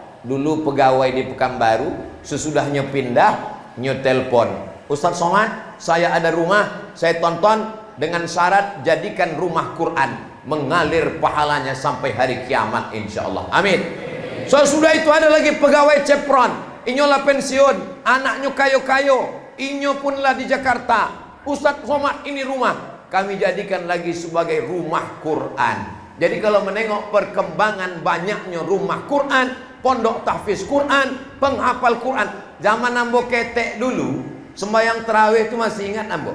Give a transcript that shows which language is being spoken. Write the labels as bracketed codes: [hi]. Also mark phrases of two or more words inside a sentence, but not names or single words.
[id] Dulu pegawai di Pekanbaru, sesudahnya pindah, nyetelpon, Ustaz Somad, saya ada rumah, saya tonton, dengan syarat jadikan rumah Quran, mengalir pahalanya sampai hari kiamat insyaallah. Amin. So sudah itu ada lagi pegawai Chevron, [min] inyolah pensiun, anaknya kayo-kayo, inyo punlah di Jakarta. [id] Ustaz Somad, ini rumah kami jadikan lagi sebagai rumah Quran. Jadi kalau menengok perkembangan banyaknya rumah Quran, pondok tahfiz Quran, penghafal Quran. [min] Zaman ambo ketek dulu, sembahyang tarawih itu masih ingat ambo.